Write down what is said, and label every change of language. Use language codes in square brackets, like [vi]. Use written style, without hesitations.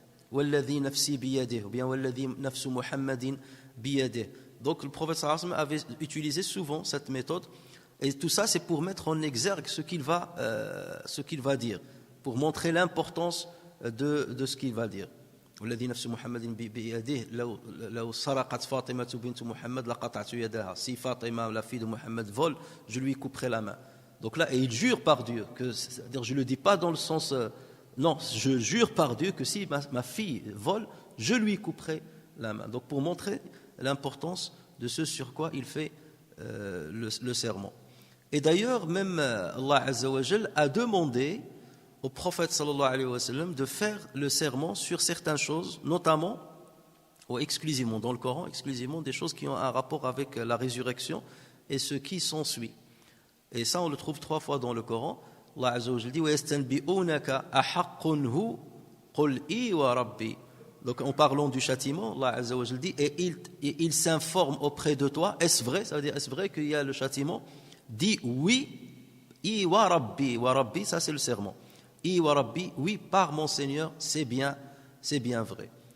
[ar] Walladhi nafsi biyadih, [fr] ou bien [ar] walladhi nafsu Muhammadin biyadih. [fr] Donc le prophète sallallahu alayhi wa sallam avait utilisé souvent cette méthode, et tout ça c'est pour mettre en exergue ce qu'il va dire, pour montrer l'importance de ce qu'il va dire. [ar] والذي نفس محمد بيده لو سرقت فاطمة بنت محمد لقطعت يدها. [fr] Si Fatima, la fille de Mohammed, vole, je lui couperai la main. Donc là, et il jure par Dieu, c'est-à-dire je ne le dis pas dans le sens, non, je jure par Dieu que si ma fille vole, je lui couperai la main. Donc pour montrer l'importance de ce sur quoi il fait le serment. Et d'ailleurs, même Allah Azza wa Jal a demandé au prophète sallallahu alayhi wa sallam de faire le serment sur certaines choses, notamment, ou exclusivement dans le Coran, exclusivement des choses qui ont un rapport avec la résurrection et ce qui s'ensuit. Et ça, on le trouve 3 fois dans le Coran. [ar] Allah Azza wa Jalla dit وَيَسْتَنْبِئُونَكَ أَحَقٌّ هُوَ قُلْ إِي وَرَبِّي. [fr] Donc en parlant du châtiment, Allah Azza wa Jalla dit et il s'informe auprès de toi, est-ce vrai? Ça veut dire est-ce vrai qu'il y a le châtiment? Dis oui, [ar] I wa Rabbi, [fr] ça c'est le serment. [ar] I wa Rabbi, [fr] oui, par mon Seigneur, c'est bien vrai.